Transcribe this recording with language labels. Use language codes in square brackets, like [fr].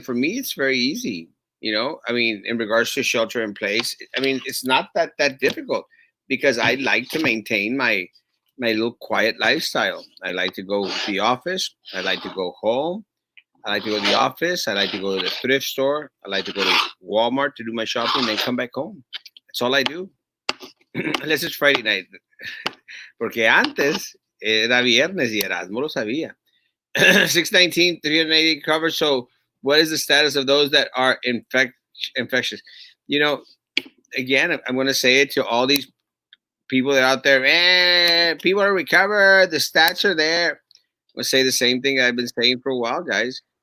[en] For me, it's very easy. I mean, in regards to shelter in place, I mean, it's not that difficult because I like to maintain my little quiet lifestyle. I like to go to the office. I like to go home. I like to go to the office. I like to go to the thrift store. I like to go to Walmart to do my shopping, and then come back home. That's all I do. Unless it's Friday night. [es] Porque antes era viernes y Erasmo lo sabía. [en] 619, 380 covered. So, what is the status of those that are infectious? You know, again, I'm going to say it to all these people that are out there. People are recovered. The stats are there. I'm going to say the same thing I've been saying for a while, guys.